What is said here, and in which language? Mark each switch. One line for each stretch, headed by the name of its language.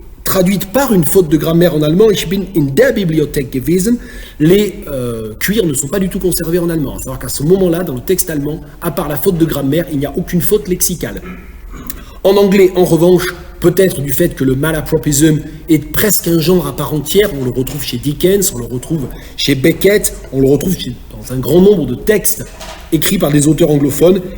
French: traduite par une faute de grammaire en allemand.
German: Ich bin in der Bibliothek gewesen.
French: Les cuirs ne sont pas du tout conservés en allemand. À savoir qu'à ce moment-là, dans le texte allemand, à part la faute de grammaire, il n'y a aucune faute lexicale. En anglais, en revanche, peut-être du fait que le malapropism est presque un genre à part entière, on le retrouve chez Dickens, on le retrouve chez Beckett, on le retrouve dans un grand nombre de textes écrits par des auteurs anglophones.